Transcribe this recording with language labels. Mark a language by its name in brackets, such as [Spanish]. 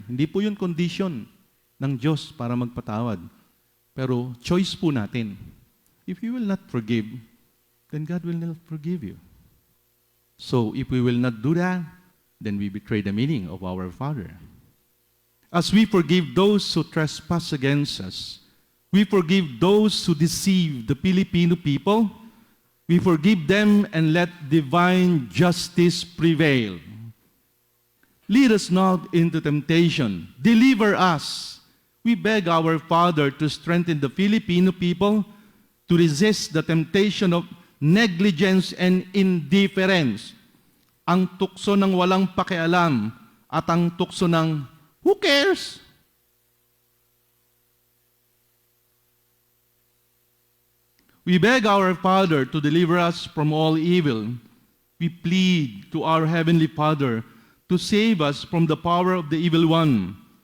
[Filipino] Hindi po yun condition ng Diyos para magpatawad. Pero choice po natin. [English] If you will not forgive, then God will not forgive you. So, if we will not do that, then we betray the meaning of our Father. As we forgive those who trespass against us, we forgive those who deceive the Filipino people, we forgive them and let divine justice prevail. Lead us not into temptation. Deliver us. We beg our Father to strengthen the Filipino people to resist the temptation of negligence and indifference. [Filipino] Ang tukso ng walang pakialam at ang tukso ng [English] who cares? We beg our Father to deliver us from all evil. We plead to our Heavenly Father to save us from the power of the evil one.